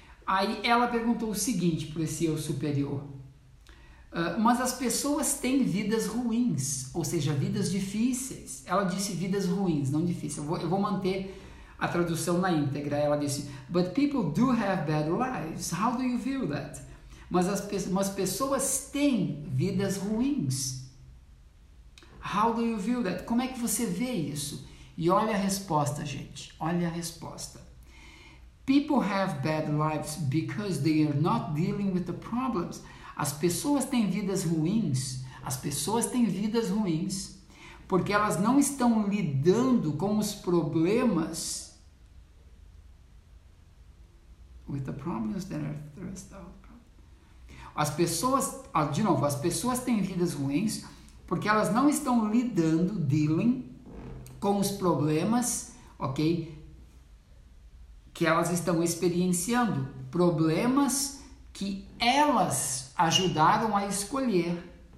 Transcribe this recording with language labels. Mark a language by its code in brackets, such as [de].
[pt] Aí ela perguntou o seguinte para esse eu superior. Mas as pessoas têm vidas ruins, ou seja, vidas difíceis. Ela disse vidas ruins, não difíceis. Eu vou manter a tradução na íntegra. Ela disse, [en] but people do have bad lives. How do you feel that? [pt] Mas as pessoas têm vidas ruins. [en] How do you feel that? [pt] Como é que você vê isso? E olha a resposta, gente. Olha a resposta. [en] People have bad lives because they are not dealing with the problems. [pt] As pessoas têm vidas ruins. As pessoas têm vidas ruins porque elas não estão lidando com os problemas. [en] With the problems that are thrust out. [pt] As pessoas, de novo, as pessoas têm vidas ruins porque elas não estão dealing com os problemas, ok? que elas estão experienciando, problemas que elas ajudaram a escolher.